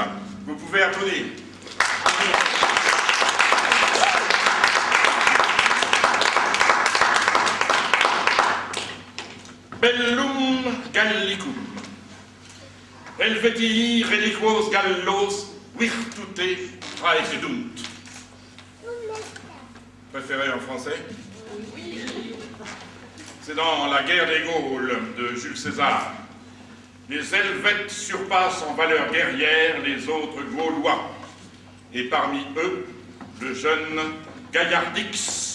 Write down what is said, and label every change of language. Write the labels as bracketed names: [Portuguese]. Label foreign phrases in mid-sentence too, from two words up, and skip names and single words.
[French] Vous pouvez applaudir. [Latin] Bellum Gallicum. Helvetii reliquos gallos virtute praecedunt. [French] Préféré en français? Oui. C'est dans la guerre des Gaules de Jules César. Les Helvètes surpassent en valeur guerrière les autres Gaulois. Et parmi eux, le jeune Gaillardix.